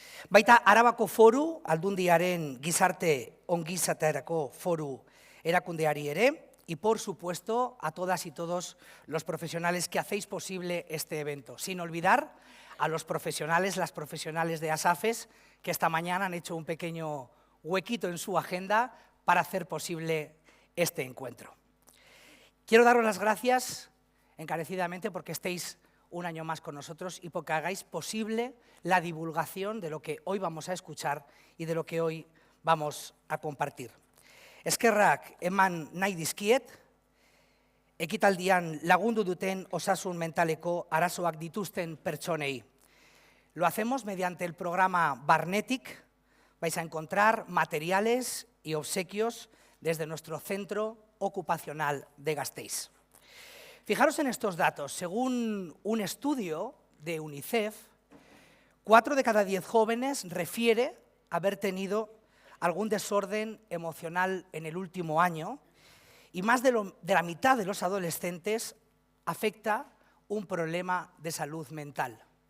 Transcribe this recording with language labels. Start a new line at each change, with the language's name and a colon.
Basque: Baita Arabako Foru, Aldundiaren Gizarte Ongizaterako Foru erakundeari ere,
Spanish: y por supuesto a todas y todos los profesionales que hacéis posible este evento, sin olvidar a los profesionales, las profesionales de ASAFES, que esta mañana han hecho un pequeño huequito en su agenda para hacer posible este encuentro. Quiero daros las gracias encarecidamente porque estéis un año más con nosotros y porque hagáis posible la divulgación de lo que hoy vamos a escuchar y de lo que hoy vamos a compartir.
Basque: Eskerrak eman nahi dizkiet, ekitaldian lagundu duten osasun mentaleko arazoak dituzten pertsonei.
Spanish: Lo hacemos mediante el programa Barnetic. Vais a encontrar materiales y obsequios desde nuestro centro ocupacional de Gasteiz. Fijaros en estos datos. Según un estudio de UNICEF, 4 de cada 10 jóvenes refiere haber tenido algún desorden emocional en el último año y más de la mitad de los adolescentes afecta un problema de salud mental.